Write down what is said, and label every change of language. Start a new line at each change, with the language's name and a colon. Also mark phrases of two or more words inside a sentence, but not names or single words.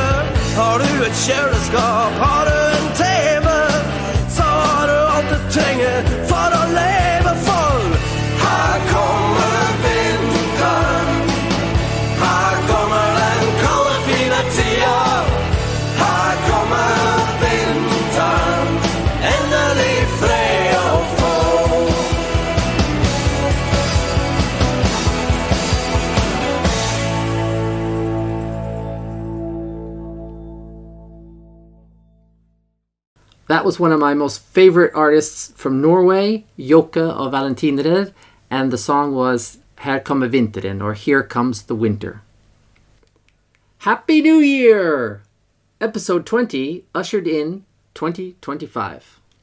Norwegian: Har du et kjøleskap, har du en TV, så har du alt du trenger for å leve full. Her kommer vinteren, her kommer den kalde fine tida. Her kommer vinteren, endelig fred og få.
English: That was one of my most favorite artists from Norway, Jokke og Valentinere, and the song was Her kommer vinteren, or Here Comes the Winter. Happy New Year! Episode 20 ushered in 2025.